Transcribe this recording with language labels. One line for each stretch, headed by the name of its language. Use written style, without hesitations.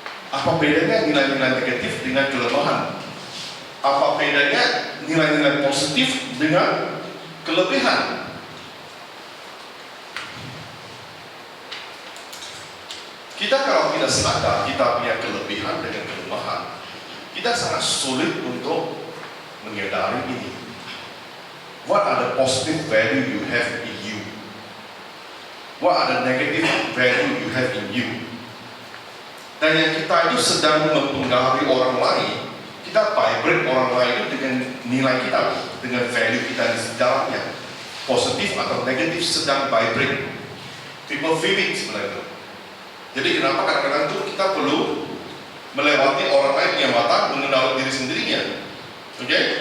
Indonesian: Apa bedanya nilai-nilai negatif dengan kelemahan? Apa bedanya nilai-nilai positif dengan kelebihan? Kita kalau tidak sadar kita punya kelebihan dengan kelemahan, kita sangat sulit untuk menyadari ini.
English: What are the positive value you have in you? What are the negative value you have in you?
Indonesian: Dan yang kita itu sedang mempengaruhi orang lain, kita vibrate orang lain itu dengan nilai kita, dengan value kita di dalamnya. Positif atau negatif sedang vibrate.
English: People feel it
Indonesian: sebenarnya. Jadi kenapa kadang-kadang itu kita perlu melewati orang lain yang mata mengenal diri sendirinya. Oke?